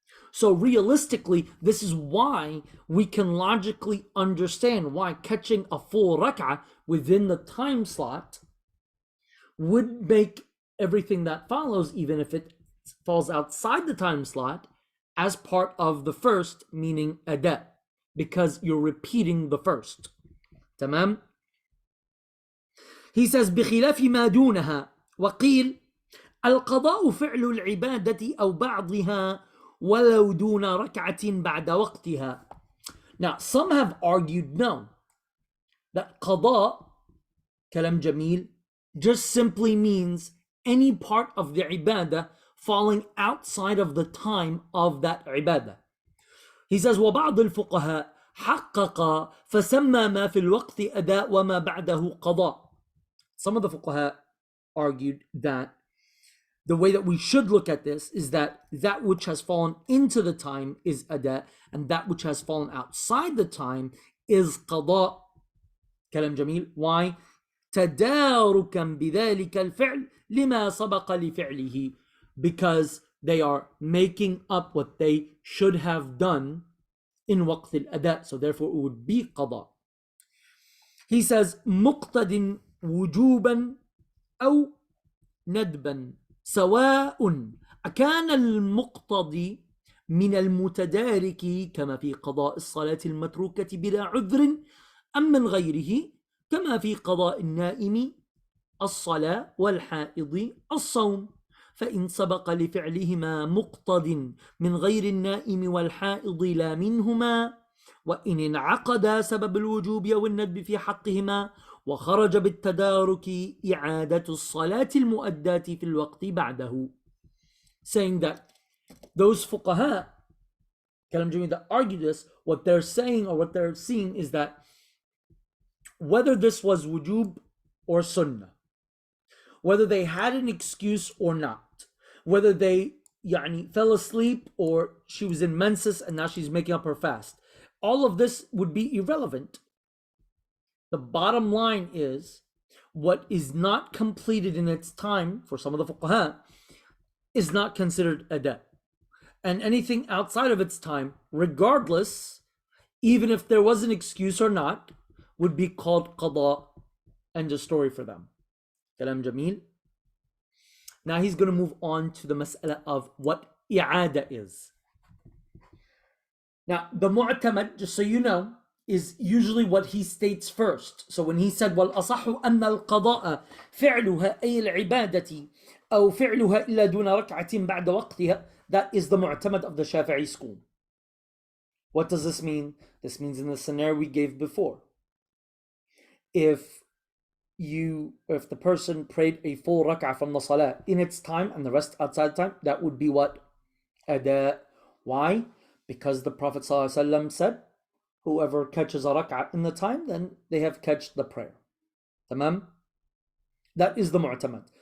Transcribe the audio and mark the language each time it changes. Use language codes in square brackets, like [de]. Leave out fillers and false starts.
[en] So realistically, this is why we can logically understand why catching a full rak'ah within the time slot would make everything that follows, even if it falls outside the time slot, as part of the first, meaning ada, because you're repeating the first. [ar] Tamam? [en] He says, [ar] بخلاف ما دونها وقيل القضاء فعل العبادة أو بعضها ولو دون ركعة بعد وقتها. [en] Now, some have argued no, that qada, kalam jamil, just simply means any part of the ibadah falling outside of the time of that ibadah. He says, [ar] وَبَعْضُ الْفُقَهَاء حَقَّقَ فَسَمَّى مَا فِي الْوَقْتِ أَدَاء وَمَا بَعْدَهُ قَضَاء. [en] Some of the fuqaha argued that the way that we should look at this is that that which has fallen into the time is ada, and that which has fallen outside the time is qada. [ar] كلام جميل. [en] Why? [ar] تداركا بذلك الفعل لما سبق لفعله, [en] because they are making up what they should have done in وقت الأداء, so therefore it would be قضاء. He says [ar] مقتد وجوبا أو ندبا سواء أكان المقتضي من المتدارك كما في قضاء الصلاة المتروكة بلا عذر أم من غيره كما في قضاء النائم الصلاة والحائض الصوم، فإن سبق لفعلهما مقتض من غير النائم والحائض لا منهما، وإن انعقد سبب الوجوب أو الندب في حقهما وخرج بالتدارك إعادة الصلاة المؤداة في الوقت بعده. [en] Saying that those fuqaha that argue this, what they're saying or what they're seeing is that whether this was wujub or sunnah, whether they had an excuse or not, whether they fell asleep or she was in menses and now she's making up her fast, all of this would be irrelevant. The bottom line is what is not completed in its time for some of the fuqaha is not considered ada. And anything outside of its time, regardless, even if there was an excuse or not, would be called qada. End of story for them. Kalam Jamil. Now he's going to move on to the mas'ala of what i'ada is. Now the mu'tamad, just so you know, is usually what he states first. So when he said [ar] وَالْأَصَحُ أَنَّ الْقَضَاءَ فِعْلُهَا أي العبادة أو فعلها إلا دون ركعة بعد وقتها, [en] that is the mu'tamad of the Shafi'i school. What does this mean? This means in the scenario we gave before, if the person prayed a full rak'ah from the salah in its time and the rest outside time, that would be what? Ada. Why? Because the Prophet ﷺ said, whoever catches a rak'ah in the time, then they have catched the prayer. Tamam? That is the mu'tamad.